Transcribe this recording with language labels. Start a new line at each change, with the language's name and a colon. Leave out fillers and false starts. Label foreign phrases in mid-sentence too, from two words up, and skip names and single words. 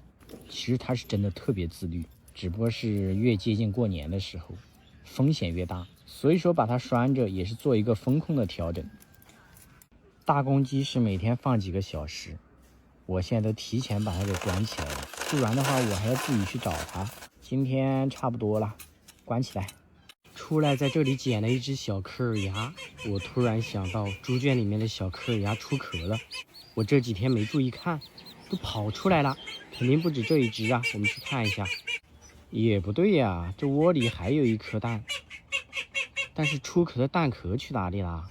Chinese: 其實它是真的特別自律，只不過是越接近過年的时候，風險越大，所以說把它拴着也是做一個風控的調整。大公雞是每天放幾個小時，我現在都提前把它給關起來了，不然的話我還要自己去找它。今天差不多了，關起来。出來在這裡撿了一隻小柯爾鴨，我突然想到豬圈裡面的小柯爾鴨出殼了，我這幾天沒注意看，都跑出來了，肯定不止這一隻啊，我們去看一下。也不對呀，這窩裡還有一顆蛋，但是出殼的蛋殼去哪裡啦？